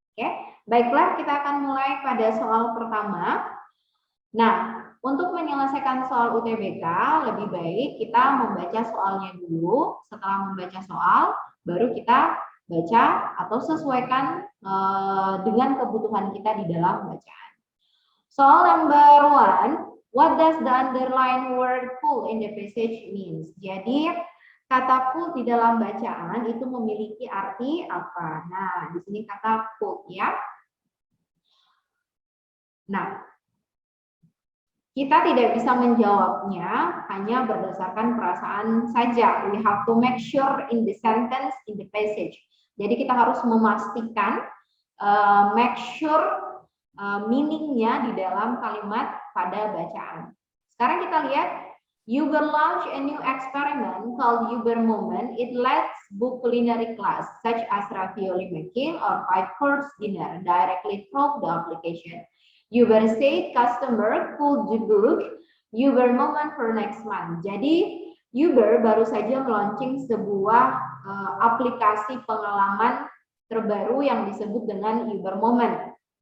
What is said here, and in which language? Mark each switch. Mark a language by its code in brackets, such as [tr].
[id] Oke, baiklah kita akan mulai pada soal pertama. Nah, untuk menyelesaikan soal UTBK, lebih baik kita membaca soalnya dulu. Setelah membaca soal, baru kita baca atau sesuaikan dengan kebutuhan kita di dalam bacaan. [en] Soal number 1, what does the underlined word cool in the passage means? [id] Jadi, kata cool di dalam bacaan itu memiliki arti apa? Nah, di sini kata cool ya. Nah, kita tidak bisa menjawabnya hanya berdasarkan perasaan saja. [en] We have to make sure in the sentence, in the passage. [id] Jadi kita harus memastikan, [en] make sure [id] meaningnya di dalam kalimat pada bacaan. Sekarang kita lihat, [en] Uber launch a new experiment called Uber Moment. It lets book culinary class such as ravioli making or 5-course dinner directly through the application. Uber said customer could book Uber Moment for next month. [id] Jadi Uber baru saja meluncing sebuah aplikasi pengalaman terbaru yang disebut dengan Uber Moment.